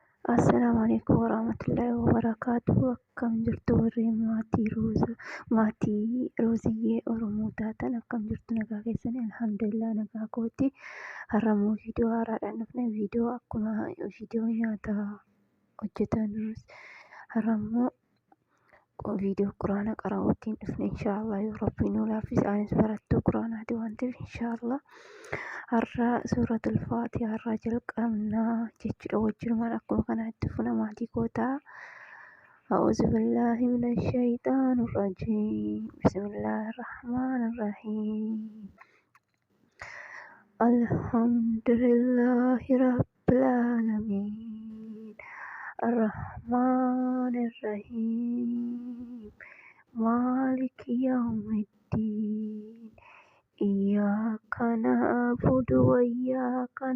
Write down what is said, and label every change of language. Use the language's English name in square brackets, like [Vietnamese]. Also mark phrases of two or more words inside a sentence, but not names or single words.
[Arabic] السلام عليكم ورحمة الله وبركاته. [Oromo] Akkam jirtu warri maatii Roziyyee Oromoo taatan akkam jirtu nagaa keessan alhamdulillah nagaa kooti. Har'ammoo viidiyoo haaraadhaan dhufne viidiyoo akkuma viidiyoo nyaata hojjetanus har'ammoo viidiyoo quraana qara'uutiin dhufne inshaallah yoo rabbiin nu laaffise anis barattuu quraanaati waan ta'eef inshaallah har'a suuratul faatihaa irraa jalqabnaa jechuudha wajjirumaan akkuma kanaatti funa maatii kootaa. [Arabic] أعوذ بالله من الشيطان الرجيم بسم الله الرحمن الرحيم الحمد لله رب العالمين الرحمن الرحيم مالك يوم الدين إياك نعبد وإياك